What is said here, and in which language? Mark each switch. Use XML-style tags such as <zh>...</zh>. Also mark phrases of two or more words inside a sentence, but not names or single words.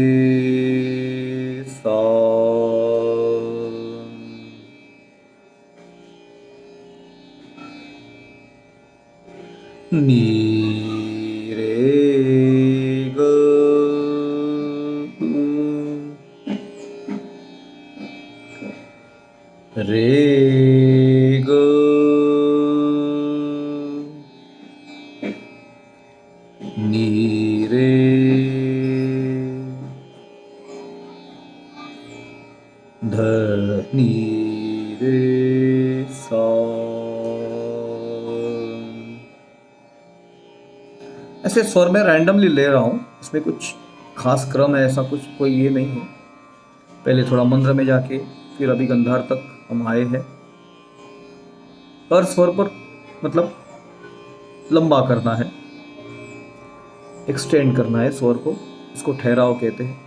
<hi>सा नी रे ग रे ग नी रे ध नी रे सा। ऐसे स्वर में रैंडमली ले रहा हूँ, इसमें कुछ खास क्रम है ऐसा कुछ कोई ये नहीं है। पहले थोड़ा मंद्र में जाके फिर अभी गंधार तक हम आए हैं। हर स्वर पर मतलब लंबा करना है, एक्सटेंड करना है स्वर को, इसको ठहराव कहते हैं।</hi>